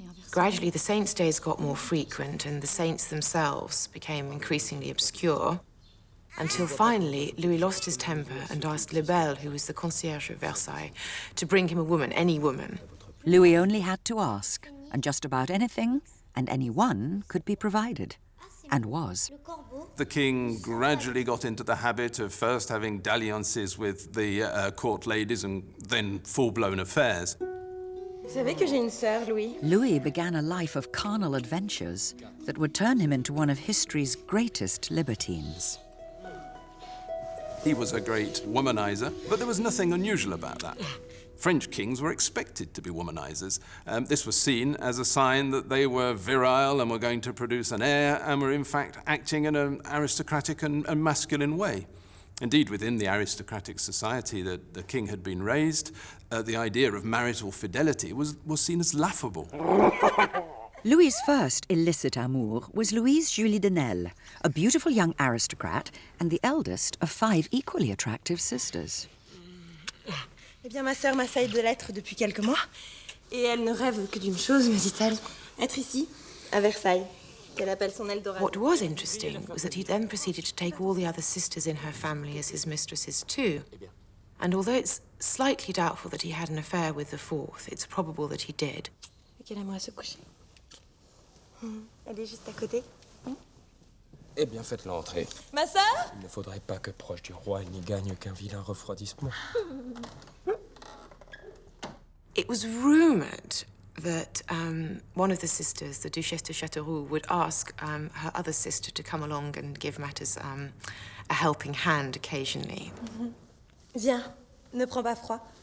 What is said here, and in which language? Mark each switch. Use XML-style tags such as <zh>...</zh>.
<en>Gradually, the saints' days got more frequent, and the saints themselves became increasingly obscure, until finally, Louis lost his temper and asked Lebel, who was the concierge at Versailles, to bring him a woman, any woman. Louis only had to ask, and just about anything and anyone could be provided, and was. The king gradually got into the habit of first having dalliances with the court ladies and then full-blown affairs.</en> <fr>Vous savez que j'ai une sœur, Louis?</fr> <en>Louis began a life of carnal adventures that would turn him into one of history's greatest libertines. He was a great womanizer, but there was nothing unusual about that. French kings were expected to be womanizers. This was seen as a sign that they were virile and were going to produce an heir and were in fact acting in an aristocratic and masculine way. Indeed, within the aristocratic society that the king had been raised, the idea of marital fidelity was seen as laughable. Louis's first illicit amour was Louise Julie de Nesle, a beautiful young aristocrat and the eldest of 5 equally attractive sisters.</en> <fr>Eh bien, ma sœur m'assaille de lettres depuis quelques mois, et elle ne rêve que d'une chose, me dit-elle, être ici, à Versailles, qu'elle appelle son Eldorado.</fr> <en>What was interesting was that he then proceeded to take all the other sisters in her family as his mistresses too. And although it's slightly doubtful that he had an affair with the 4th, it's probable that he did.</en> <fr>Et qu'elle aimerait se coucher. Elle est juste à côté. Eh bien, faites-la entrer. Ma sœur? Il ne faudrait pas que proche du roi, il n'y gagne qu'un vilain refroidissement.</fr> <en>It was rumoured that one of the sisters, the Duchesse de Châteauroux, would ask her other sister to come along and give matters a helping hand occasionally.</en> <fr>Viens, ne prends pas froid.</fr>